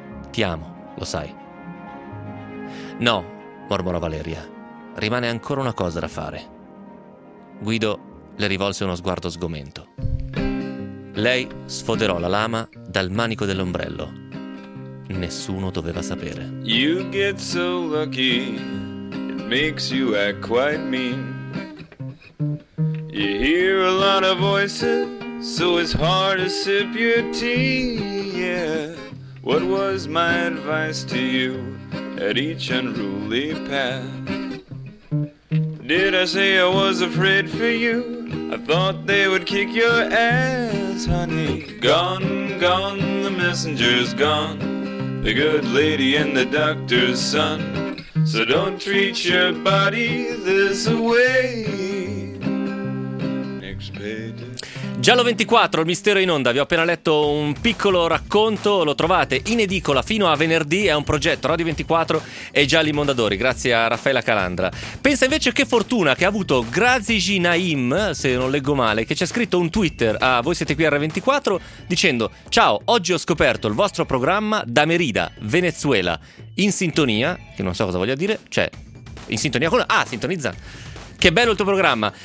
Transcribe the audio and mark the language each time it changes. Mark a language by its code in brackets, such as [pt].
[it] Ti amo, lo sai». «No», mormorò Valeria, «rimane ancora una cosa da fare». Guido le rivolse uno sguardo sgomento. Lei sfoderò la lama dal manico dell'ombrello. Nessuno doveva sapere. [en] «You get so lucky, it makes you act quite mean. You hear a lot of voices, so it's hard to sip your tea, yeah. What was my advice to you at each unruly path? Did I say I was afraid for you? I thought they would kick your ass, honey. Gone, gone, the messenger's gone, the good lady and the doctor's son. So don't treat your body this way. Next page». [it] Giallo 24, il mistero in onda. Vi ho appena letto un piccolo racconto, lo trovate in edicola fino a venerdì. È un progetto Radio 24 e Gialli Mondadori, grazie a Raffaella Calandra. Pensa invece che fortuna che ha avuto Grazigi Naim, se non leggo male, che ci ha scritto un Twitter a Voi Siete Qui a R24 dicendo: «Ciao, oggi ho scoperto il vostro programma da Merida, Venezuela, in sintonia», che non so cosa voglia dire, cioè in sintonia con... ah, sintonizza. «Che bello il tuo programma.